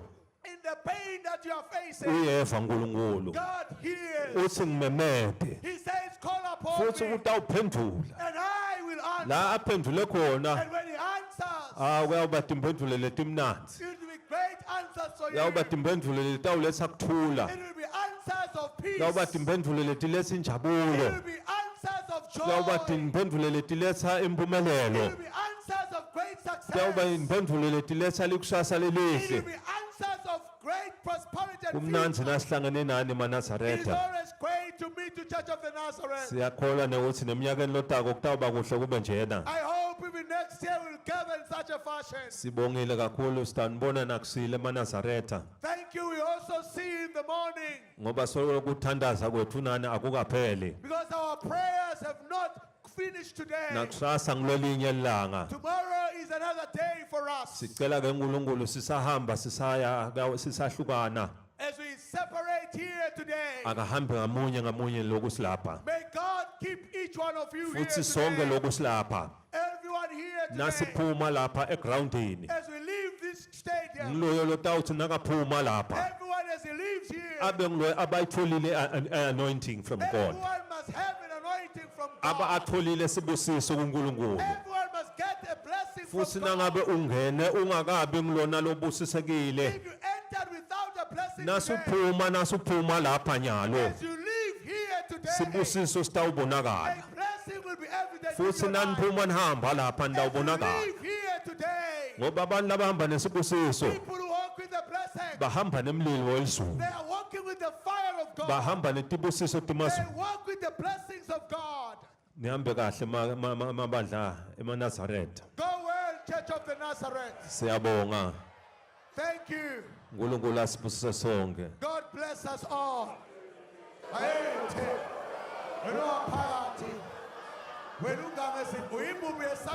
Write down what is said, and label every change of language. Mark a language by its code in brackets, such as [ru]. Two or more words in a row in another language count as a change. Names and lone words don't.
[en] in the pain that you are facing, [ss] Uyeva uNkulunkulu. [en] God hears. [ss] Uthi ngimemete. [en] He says, call upon [ss] Futhi [en] me, [ss] utawuphendula. [en] and I will answer. [ss] La aphendule khona, [en] And when He answers, [ss] kuyawuba timphendvulo letimnandi. [en] it will be great answers for you. [ss] Kuyawuba timphendvulo letawuletha kuthula. [en] It will be answers of peace. [ss] Kuyawuba [en] It [ss] timphendvulo letiletha injabulo. [en] will be answers of [ss] Kuyawuba [en] joy. [ss] timphendvulo letiletha [en] It [ss] impumelelo. [en] will be answers of great [ss] Kuyawuba [en] success. [ss] imphendvulo letiletha likusasa [en] It will [ss] lelihle. [en] be answers of great prosperity and [ss] Kumnandzi [en] future. [ss] nasihlangene nani [en] It is [ss] eManazaretha. [en] always great to meet the Church of the Nazareth. [ss] Siyakholwa nekuthi neminyakeni lotako kutawuba kuhle kube njena. [en] I hope even next year we'll gather in such a fashion. [ss] Sibongile kakhulu sitanibona nakusile eManazaretha. [en] Thank you. We also see you in the morning [ss] Ngoba sokuthandaza kwethu nani akukapheli. [en] because our prayers have not finish today. [ss] nakusasa ngilolinye ilanga. [en] Tomorrow is another day for us. [ss] Sicela ke uNkulunkulu sisahamba sisahlukana. [en] As we separate here today, [ss] Akahambe ngamunye loku silapha. [en] may God keep each one of you here [ss] Futhi sonke [en] today. [ss] loku silapha. [en] Everyone here today. [ss] Nasiphuma lapha egroundini. [en] As we leave this stadium, [ss] Ngiloyo lotawuthi nakaphuma lapha. [en] everyone as he leaves here, [ss] Abe ngiloyo abayitholile [en] anointing from God. everyone must have an anointing from [ss] Aba [en] God. [ss] atholile sibusiso kuNkulunkulu. [en] Everyone must get a blessing [ss] Futhi [en] from God. [ss] nangabe ungene ungakabi ngilona lobusisekile. [en] If you entered without a blessing today, [ss] Nasuphuma lapha nyalo. [en] as you leave here today, [ss] Sibusiso sitawubonakala. [en] a blessing will be evident [ss] Futhi [en] in your life. [ss] naniphuma nihamba lapha [en] As you [ss] ndawubonakala. [en] leave here today, [ss] Ngoba abantu labahamba nesibusiso [en] people who walk with the blessing, [ss] bahamba nemlilo welisulu. [en] they are walking with the fire of God. [ss] Bahamba netibusiso [en] They [ss] timasu. [en] walk with the blessings of God. [ss] Nihambe kahle mabandla eManazareth. [en] Go well, Church of the Nazareth. [ss] Siyabonga. [en] Thank you. [ss] uNkulunkulu asibusise sonke. [en] God bless us all. [ss] Ayethe, wena waphakathi, wena ungame sithi uyimbubu